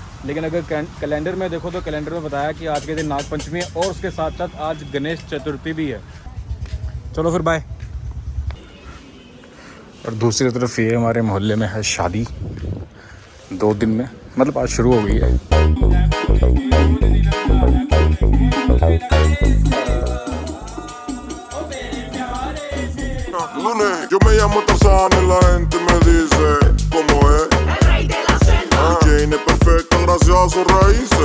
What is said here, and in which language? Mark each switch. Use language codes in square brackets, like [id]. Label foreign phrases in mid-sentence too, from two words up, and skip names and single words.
[hi] लेकिन अगर कैलेंडर में देखो तो कैलेंडर में बताया कि आज के दिन नाग पंचमी है और उसके साथ साथ आज गणेश चतुर्थी भी है। चलो फिर बाय। और दूसरी तरफ ये हमारे मोहल्ले में है शादी 2 दिन में, मतलब आज शुरू हो गई है। [es] Yo me llamo Tarzán y la gente me dice ¿cómo es? El rey de la selva. Jane es perfecta gracias a sus raíces.